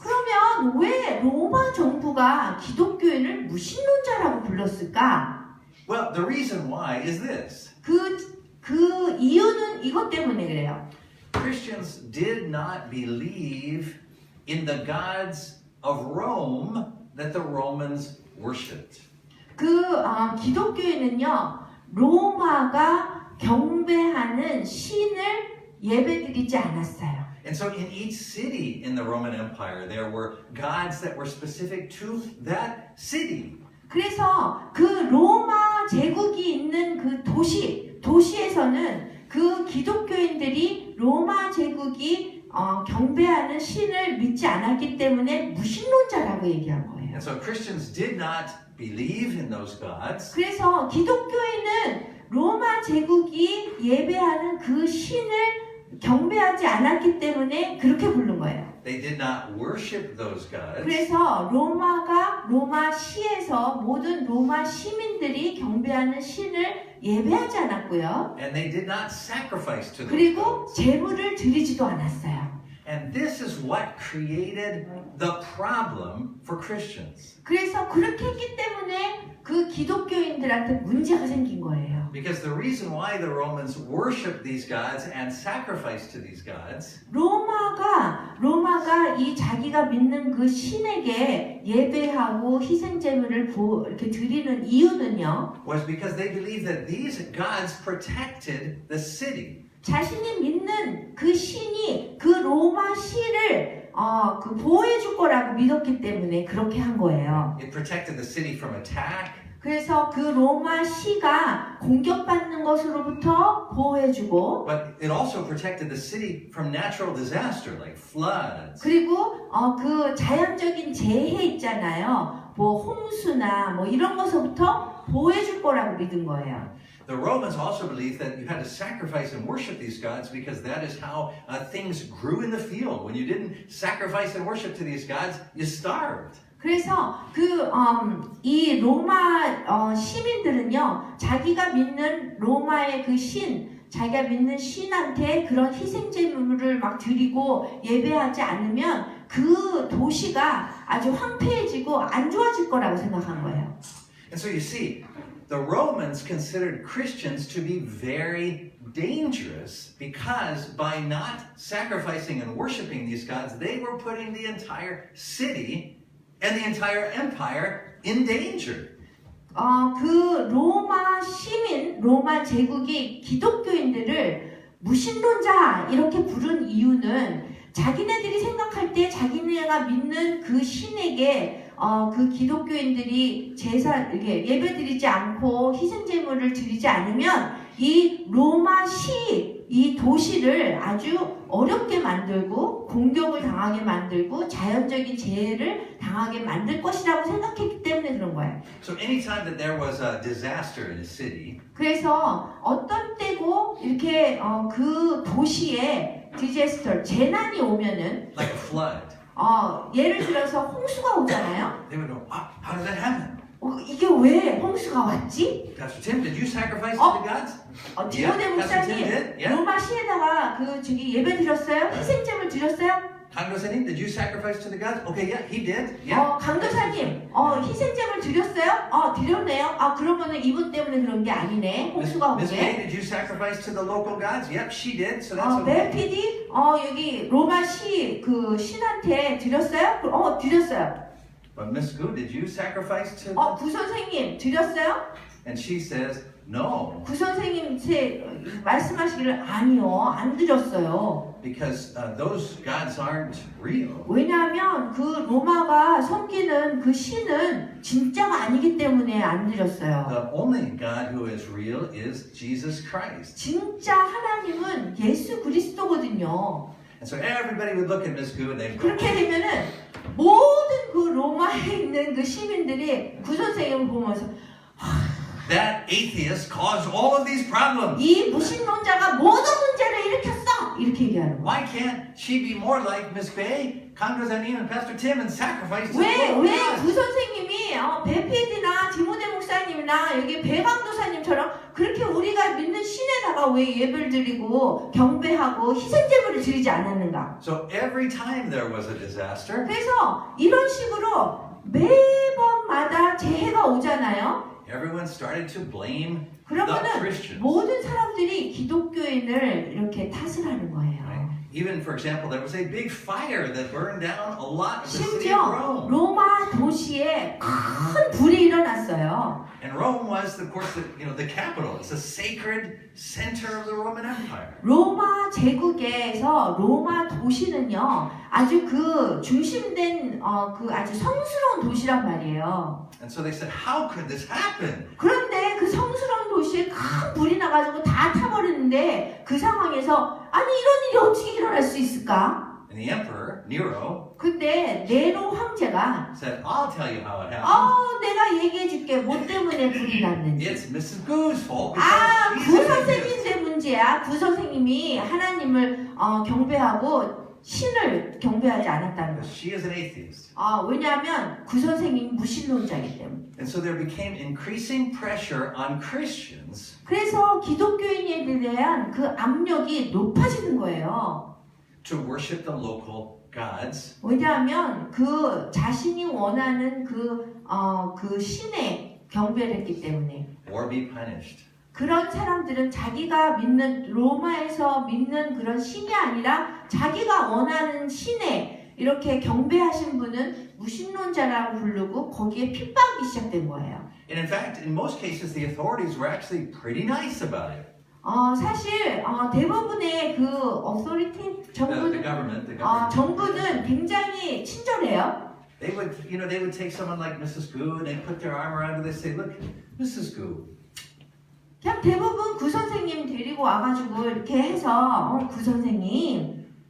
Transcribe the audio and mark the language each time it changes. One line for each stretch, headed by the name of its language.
Korean: 그러면 왜 로마 정부가 기독교인을 무신론자라고 불렀을까?
English: Well, the reason why is this.
Korean: 그 이유는 이것 때문에 그래요.
English: Christians did not believe in the gods of Rome that the Romans worshipped.
Korean: 기독교인은요, 로마가 경배하는 신을 예배드리지 않았어요.
English: And so in each city in the Roman Empire, there were gods that were specific to that city.
Korean: 그래서 그 로마 제국이 있는 그 도시에서는 그 기독교인들이 로마 제국이 경배하는 신을 믿지 않았기 때문에 무신론자라고 얘기한 거예요.
English: And so Christians did not believe in those gods.
Korean: 그래서 기독교인은 로마 제국이 예배하는 그 신을 경배하지 않았기 때문에 그렇게 부른 거예요.
English: They did not worship those gods.
Korean: 그래서 로마시에서 모든 로마 시민들이 경배하는 신을 예배하지 않았고요.
English: And they did not sacrifice to those
Korean: 그리고
English: gods.
Korean: 제물을 드리지도 않았어요.
English: And this is what created the problem for Christians.
Korean: 그래서 그렇게 했기 때문에 그 기독교인들한테 문제가 생긴 거예요.
English: Because the reason why the Romans worshiped these gods and sacrificed to these gods
Korean: 로마가 이 자기가 믿는 그 신에게 예배하고 희생 제물을 이렇게 드리는 이유는요.
English: was because they believed that these gods protected the city.
Korean: 자신이 믿는 그 신이 그 로마시를 보호해 줄 거라고 믿었기 때문에 그렇게 한 거예요.
English: It protected the city from attack.
Korean: 그래서 그 로마시가 공격받는 것으로부터 보호해주고
English: But it also protected the city from natural disaster like floods.
Korean: 그리고 그 자연적인 재해 있잖아요. 뭐 홍수나 뭐 이런 것부터 보호해줄 거라고 믿은 거예요.
English: The Romans also believed that you had to sacrifice and worship these gods because that is how things grew in the field. When you didn't sacrifice and worship to these gods, you starved.
Korean: 그래서 이 로마 시민들은요, 자기가 믿는 로마의 그 신, 자기가 믿는 신한테 그런 희생 제물을 막 드리고 예배하지 않으면 그 도시가 아주 황폐해지고 안 좋아질 거라고 생각한 거예요.
English: And so you see, the Romans considered Christians to be very dangerous because by not sacrificing and worshiping these gods, they were putting the entire city and the entire empire in danger.
Korean: 그 로마 시민, 로마 제국이 기독교인들을 무신론자 이렇게 부른 이유는 자기네들이 생각할 때 자기네가 믿는 그 신에게 그 기독교인들이 이렇게 예배드리지 않고 희생제물을 드리지 않으면 이 이 도시를 아주 어렵게 만들고 공격을 당하게 만들고 자연적인 재해를 당하게 만들 것이라고 생각했기 때문에 그런 거예요.
English: So anytime that there was a disaster in a city,
Korean: 그래서 어떤 때고 이렇게 그 도시에 디제스터 재난이 오면은
English: like a flood,
Korean: 예를 들어서 홍수가 오잖아요.
English: they would go, how did that happen?
Korean: 이게 왜 홍수가 왔지?
English: Pastor Tim, did you sacrifice to the gods?
Korean: 디모데
English: Pastor
Korean: 목사님
English: Tim did. Yeah.
Korean: 로마 시에다가 예배 드렸어요? 희생제물 드렸어요?
English: 강도사님, did you sacrifice to the gods? Okay, yeah, he did. Yeah.
Korean: 강도사님, 희생제물 드렸어요? 드렸네요. 그러면은 이분 때문에 그런 게 아니네. 홍수가
English: Miss May,
Korean: 오게.
English: did you sacrifice to the local gods? Yep, she did. So that's okay.
Korean: 멜피디, 여기 로마 그 신한테 드렸어요? 드렸어요.
English: But Miss Gu, did you sacrifice to?
Korean: 구 선생님 드렸어요?
English: And she says, no,
Korean: 구 선생님 말씀하시기를 아니요, 안 드렸어요.
English: because those gods aren't real.
Korean: 왜냐하면 그 로마가 섬기는 그 신은 진짜가 아니기 때문에 안 드렸어요.
English: The only God who is real is Jesus Christ.
Korean: 진짜 하나님은 예수 그리스도거든요.
English: And so everybody would look at Miss Gu and they'd go,
Korean: 그렇게 되면은 모든 그 로마에 있는 그 시민들이 구 선생님을 보면서
English: that atheist caused all of these problems.
Korean: 이 무신론자가 모든 문제를 일으켰어 이렇게 얘기하는 거예요.
English: Why can't she be more like Miss Bay, 강도사님, and Pastor Tim and sacrifice to the local
Korean: 왜
English: gods?
Korean: 구 선생님이 베피디나 디모데 목사님이나 여기 배강도사님처럼 그렇게 우리가 믿는 신에다가 왜 예배를 드리고 경배하고 희생제물을 드리지 않았는가?
English: So every time there was a disaster,
Korean: 그래서 이런 식으로 매번마다 재해가 오잖아요.
English: everyone started to blame the
Korean: 그러면은
English: Christians.
Korean: 모든 사람들이 기독교인을 이렇게 탓을 하는 거예요.
English: Right? Even, for example, there was a big fire that burned down a lot of the city of Rome.
Korean: 로마 도시에 큰 불이 일어났어요.
English: And Rome was, of course, the capital. It's the sacred center of the Roman Empire.
Korean: 로마 제국에서 로마 도시는요, 아주 그 중심된 그 아주 성스러운 도시란 말이에요.
English: And so they said, how could this happen?
Korean: 그런데 그 성스러운 도시에 큰 불이 나가지고 다 타버리는데 그 상황에서 아니 이런 일이 어떻게 일어날 수 있을까?
English: And the emperor, Nero,
Korean: 그때 네로 황제가
English: said, I'll tell you how it happened.
Korean: 내가 얘기해줄게 뭐 때문에 불이 났는지.
English: It's Mrs. Gu's fault because
Korean: 구
English: she's an atheist.
Korean: 선생님의 문제야. 구 선생님이 하나님을 경배하고 신을 경배하지 않았다는 거야.
English: She is an atheist.
Korean: 왜냐하면 구 선생님이 무신론자이기 때문에.
English: And so there became increasing pressure on Christians
Korean: 그래서 기독교인에 대한 그 압력이 높아지는 거예요.
English: to worship the local gods
Korean: 왜냐하면 그 자신이 원하는 그 신에 경배를 했기 때문에.
English: or be punished.
Korean: 그런 사람들은 자기가 믿는 로마에서 믿는 그런 신이 아니라 자기가 원하는 신에 이렇게 경배하신 분은 무신론자라고 부르고 거기에 핍박이 시작된 거예요.
English: And in fact, in most cases, the authorities were actually pretty nice about it.
Korean: 사실 대부분의 그 authority
English: The
Korean: 정부는
English: government.
Korean: 정부는 굉장히 친절해요.
English: They would take someone like Mrs. Gu and they put their arm around her. They say, "Look, Mrs. Gu,
Korean: 그냥 대부분 구 선생님 데리고 와가지고 이렇게 해서 구 선생님,